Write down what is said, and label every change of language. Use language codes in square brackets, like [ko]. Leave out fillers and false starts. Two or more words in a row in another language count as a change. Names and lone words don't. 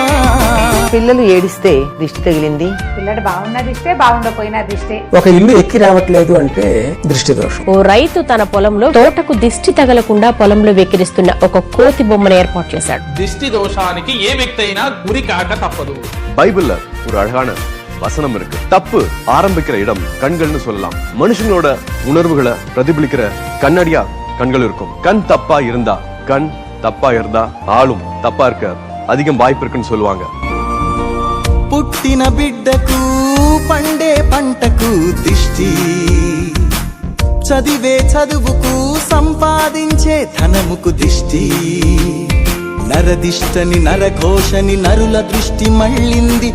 [te] పిల్లలు ఏడిస్తే దిష్టి తగిలింది, పిల్లడు బాగున్నా దిష్టే, బాగుండపోయినా దిష్టే. ఒక ఇల్లు ఎక్కి రావట్లేదు అంటే దృష్టి దోషం. ఓ రైతు తన పొలంలో తోటకు దిష్టి తగలకుండా పొలంలో వెక్కిరిస్తున్న ఒక కోతి బొమ్మను ஏற்பாடு చేశాడు. దిష్టి దోషానికి ఏ వ్యక్తి అయినా గురి కాక తప్పదు. [ta] பைபிள்ல ஒரு அழகான வசனம் இருக்கு. தப்பு ஆரம்பிக்கிற இடம் கண்கள்னு சொல்லலாம். மனுஷங்களோட உணர்வுகளை பிரதிபலிக்கிற கண்ணடியா கண்கள் இருக்கும். கண் தப்பா இருந்தா ஆளும் தப்பா இருக்க அதிகம் வாய்ப்பு இருக்குன்னு சொல்லுவாங்க. [te] పుట్టిన బిడ్డకు పండే పంటకు దిష్టి, చదివే చదువుకు సంపాదించే ధనముకు దిష్టి. నరదిష్టని నరఘోషని నరుల దృష్టి మళ్ళింది.